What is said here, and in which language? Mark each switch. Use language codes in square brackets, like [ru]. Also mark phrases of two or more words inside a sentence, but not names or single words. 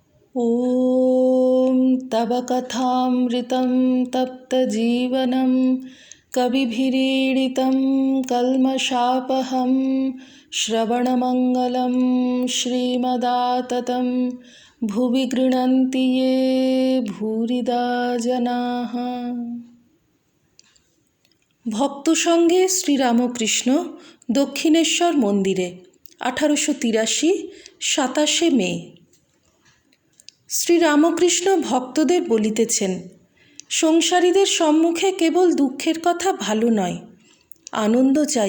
[sa] ॐ तव कथामृतं तप्तजीवनं कविभिरीडितं कल्मषापहं श्रवणमङ्गलं श्रीमदाततं भुवि गृह्णन्ति ये भूरिदा जनाः। [bn] ভক্ত সঙ্গে শ্রীরামকৃষ্ণ দক্ষিণেশ্বর মন্দিরে 1883 27শে মে। শ্রীরামকৃষ্ণ ভক্তদের বলিতেছেন, সংসারীদের সম্মুখে কেবল দুঃখের কথা ভালো নয়, আনন্দ চাই।